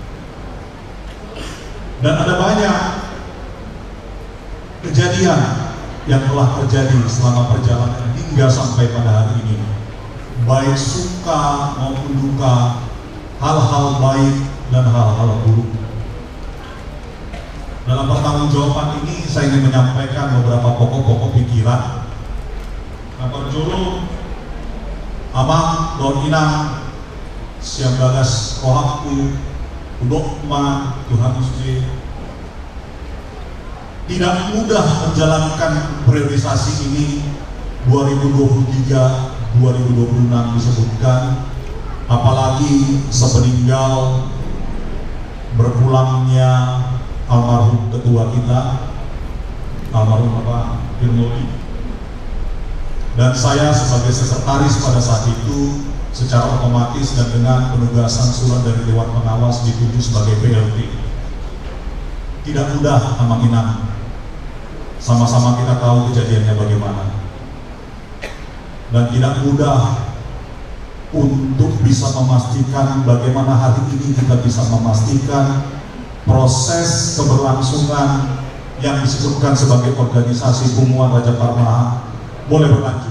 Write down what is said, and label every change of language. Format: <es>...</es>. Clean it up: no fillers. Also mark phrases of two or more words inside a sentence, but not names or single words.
<id>Dan ada banyak kejadian yang telah terjadi selama perjalanan hingga sampai pada hari ini. Baik suka maupun duka, hal-hal baik dan hal-hal buruk. Dalam pertanggungjawaban ini saya ingin menyampaikan beberapa pokok-pokok pikiran.</id> <bbc>Aparjolo amang don inang siang bagas rohaku udokma Tuhan Yesus</bbc> <id>tidak mudah menjalankan priorisasi ini. 2023 2026 disebutkan, apalagi sepeninggal berpulangnya almarhum ketua kita almarhum Bapak Firmauli. Dan saya sebagai sekretaris pada saat itu secara otomatis dan dengan penugasan surat dari Dewan Pengawas ditunjuk sebagai PLT. Tidak mudah</id> <bbc>amang inang.</bbc> <id>Sama-sama kita tahu kejadiannya bagaimana. Dan tidak mudah untuk bisa memastikan bagaimana hari ini kita bisa memastikan proses keberlangsungan yang disebutkan sebagai organisasi Pumuan Raja Parmahan boleh berlanjut.</id>